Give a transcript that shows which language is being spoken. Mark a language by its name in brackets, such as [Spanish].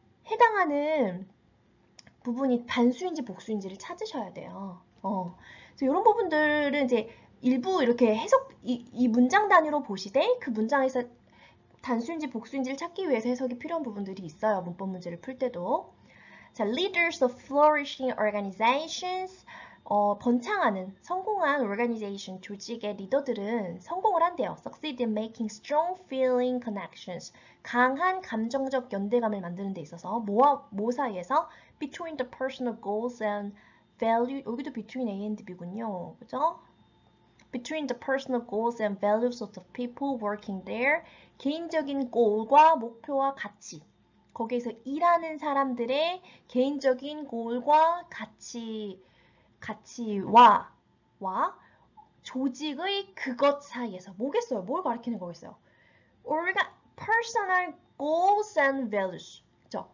[Korean] 해당하는 부분이 단수인지 복수인지를 찾으셔야 돼요. 그래서 이런 부분들은 이제 일부 이렇게 해석, 이 문장 단위로 보시되 그 문장에서 단수인지 복수인지를 찾기 위해서 해석이 필요한 부분들이 있어요. 문법 문제를 풀 때도. [English] 자, leaders of flourishing organizations. [Korean] 번창하는 성공한 organization 조직의 리더들은 성공을 한대요. [English] Succeed in making strong feeling connections. [Korean] 강한 감정적 연대감을 만드는 데 있어서 뭐 사이에서 [English] between the personal goals and value. [Korean] 여기도 between A and B군요. 그죠? [English] Between the personal goals and values of the people working there. [Korean] 개인적인 goal과 목표와 가치. 거기에서 일하는 사람들의 개인적인 goal과 가치와 조직의 그것 사이에서 뭐겠어요? 뭘 가리키는 거겠어요? [English] personal goals and values. [Korean] 그렇죠?